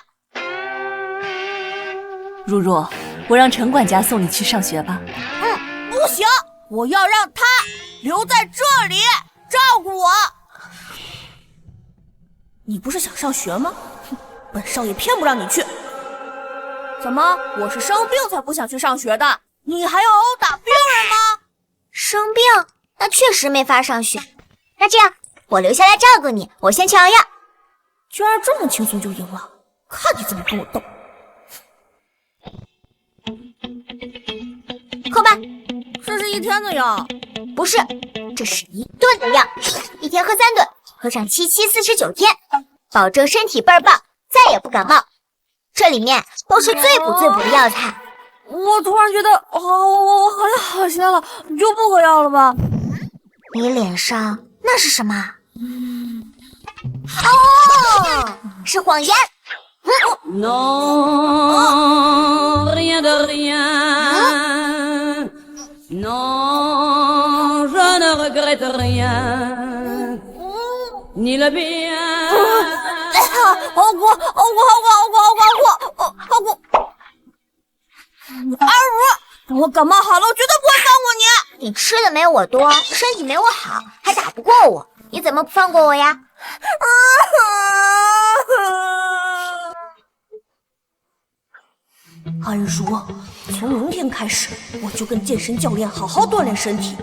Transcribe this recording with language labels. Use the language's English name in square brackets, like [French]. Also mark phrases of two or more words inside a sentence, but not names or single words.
[Chinese] 如如，我讓陳管家送你去上學吧。不行，我要讓他留在這裡照顧我。你不是想上學嗎？本少爺偏不讓你去。怎麼？我是生病才不想去上學的，你還要毆打病人嗎？生病？那確實沒法上學。那這樣，我留下來照顧你，我先去熬藥。居然這麼輕鬆就贏了，看你怎麼跟我鬥。喝吧。這是一天的藥。不是，這是一頓的藥，一天喝3頓，喝上7749天，保證身體倍兒棒，再也不感冒。這裡面都是最補的藥材。我突然覺得，我好像好些了，你就不喝藥了吧？你臉上那是什麼？是謊言。 [French] Non, rien de rien. Non, je ne regrette rien. Ni le bien. [Chinese] 好苦！我感冒好了，我绝对不會放過你。你吃的沒有我多，身體沒我好，還打不過我，你怎麼不放過我呀？安如，從明天開始，我就跟健身教練好好鍛鍊身體。